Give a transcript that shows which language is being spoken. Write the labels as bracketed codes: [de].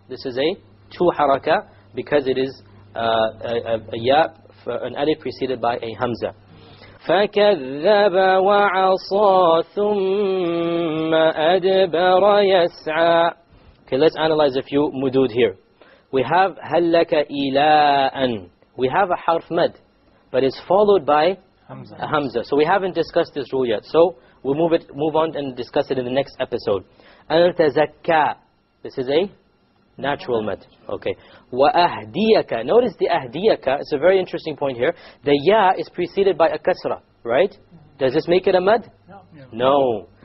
[en] This is a two haraka because it is a ya, an alif preceded by a hamza. [ar] فَكَذَّبَ وَعَصَى ثُمَّ أَدْبَرَ يَسْعَى. [en] Okay, let's analyze a few mudud here. [ar] We have هَلْ لَكَ إِلَىٰ أَن. [en] We have a harf mad, but it's followed by a hamza. So we haven't discussed this rule yet. So we'll move on and discuss it in the next episode. [ar] أَن تَزَكَّى. [en] This is a natural mad. Okay. [ar] وَأَهْدِيَكَ. [en] Notice the [ar] أَهْدِيَكَ. [en] It's a very interesting point here. The ya is preceded by a kasra, right? Does this make it a mad? No.